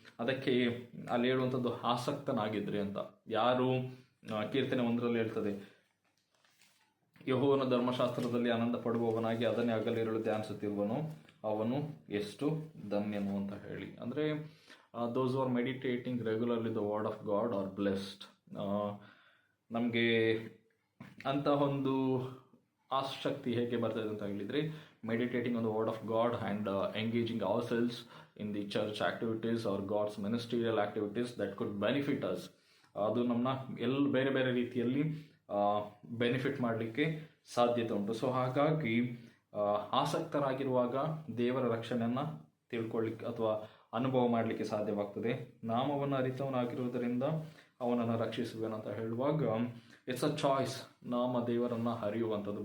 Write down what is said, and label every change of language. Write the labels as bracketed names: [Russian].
[Kannada] ಅದಕ್ಕೆ ಅಲ್ಲಿ ಹೇಳುವಂಥದ್ದು ಆಸಕ್ತನಾಗಿದ್ರಿ ಅಂತ. ಯಾರು ಕೀರ್ತನೆ 1ರಲ್ಲಿ ಹೇಳ್ತದೆ, ಯೆಹೋವನ ಧರ್ಮಶಾಸ್ತ್ರದಲ್ಲಿ ಆನಂದ ಪಡುವವನಾಗಿ ಅದನ್ನೇ ಹಗಲಿರುಳು ಧ್ಯಾನಿಸುತ್ತಿರುವನು, ಅವನು ಎಷ್ಟು ಧನ್ಯನು ಅಂತ ಹೇಳಿ. [English] ಅಂದರೆ those are meditating regularly the word of God are blessed. [Kannada] ನಮಗೆ ಅಂತಹ ಒಂದು ಆಸಕ್ತಿ ಹೇಗೆ ಬರ್ತದೆ ಅಂತ ಹೇಳಿದರೆ, [English] meditating on the word of God and engaging ourselves in the church activities or God's ministerial activities that could benefit us. [Kannada] ಅದು ನಮ್ಮನ್ನ ಬೇರೆ ಬೇರೆ ರೀತಿಯಲ್ಲಿ ಬೆನಿಫಿಟ್ ಮಾಡಲಿಕ್ಕೆ ಸಾಧ್ಯತೆ ಉಂಟು. ಸೊ ಹಾಗಾಗಿ ಆಸಕ್ತರಾಗಿರುವಾಗ ದೇವರ ರಕ್ಷಣೆಯನ್ನು ತಿಳ್ಕೊಳ್ಳಿಕ್ಕೆ ಅಥವಾ ಅನುಭವ ಮಾಡಲಿಕ್ಕೆ ಸಾಧ್ಯವಾಗ್ತದೆ. ನಾಮವನ್ನು ಅರಿತವನಾಗಿರುವುದರಿಂದ ಅವನನ್ನು ರಕ್ಷಿಸುವೇನಂತ ಹೇಳುವಾಗ [English] it's a choice, [Kannada] ನಾಮ ದೇವರನ್ನು ಅರಿಯುವಂಥದ್ದು.